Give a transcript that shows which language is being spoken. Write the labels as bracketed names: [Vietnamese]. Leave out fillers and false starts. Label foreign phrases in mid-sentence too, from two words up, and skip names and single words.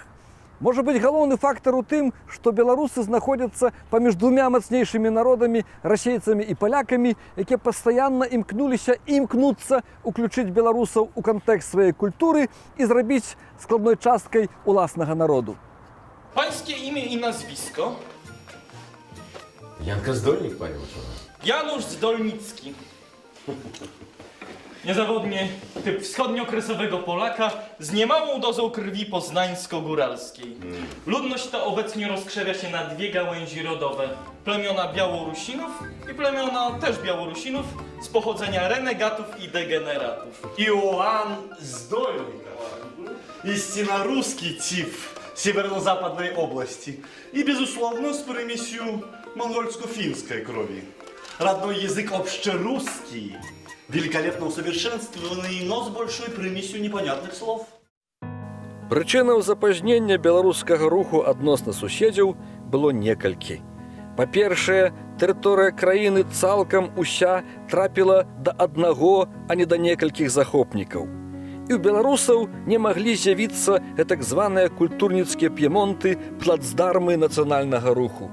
[Belarusian] Можа быць, галоўны фактар у тым, што беларусы знаходзяцца паміж двумя мацнейшымі народамі, расейцамі і палякамі, якія пастаянна імкнуліся і імкнуцца уключыць беларусаў у кантэкст сваёй культуры і зрабіць складной часткай уласнага народу. [Polish] Pańskie imię i nazwisko? Janka Zdolnik, panie uczony. Janusz Zdolnicki. Niezawodnie typ wschodniookresowego Polaka z niemałą dozą krwi poznańsko-góralskiej. Ludność ta obecnie rozkrzewia się na 2 gałęzi rodowe. Plemiona Białorusinów i plemiona też Białorusinów z pochodzenia renegatów i degeneratów. [Russian] Иоанн Здольник. Истинно русский тип северо-западной области. И, безусловно, с примесью монгольско-финской крови. Родной язык общерусский, великолепно усовершенствованный, но с большой примесью непонятных слов. [Belarusian] Прычынаў запазнення беларускага руху адносна суседзяў было некалькі. Па-першае, тэрыторыя краіны цалкам уся трапіла да аднаго, а не да некалькіх захопнікаў. І ў беларусаў не маглі з'явіцца гэтак званыя культурніцкія п'емонты, плацдармы нацыянальнага руху.